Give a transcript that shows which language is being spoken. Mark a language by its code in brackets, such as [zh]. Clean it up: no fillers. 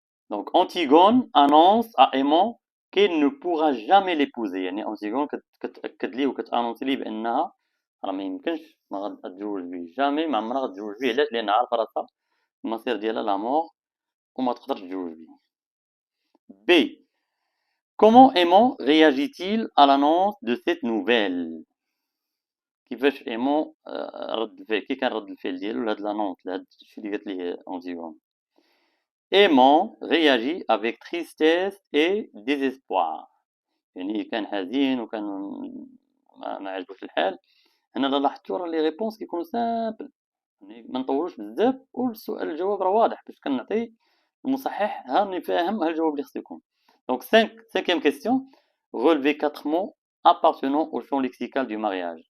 [fr] Donc Antigone annonce à Aimant qu'elle ne pourra jamais l'épouser. [ar] يعني Antigone كتأكد ليه وكتانونسي ليه بانها راه ما يمكنش ما غتزوج بيه جامي ما عمرها غتزوج بيه. علاش؟ لان عارفه راسها المصير ديالها لا مور وما تقدرش تزوج بيه. B. [fr] Comment Aimant réagit-il à l'annonce de cette nouvelle? [ar] كيفاش Aimant رد الفعل كي كان رد الفعل ديالو لهاد لانونس لهاد الشيء اللي قالت ليه Antigone. [fr] aimant réagit avec tristesse et désespoir. [ar] يعني كان حزين وكان ما عجبوش الحال. هنا لاحظتوا راه لي ريبونس كيكونوا سامبل، يعني ما نطولوش بزاف والسؤال الجواب راه واضح باش كنعطي المصحح ها راني فاهم ها الجواب اللي خصو يكون. دونك 5 كيستيون. [fr] relevez 4 mots appartenant au champ lexical du mariage.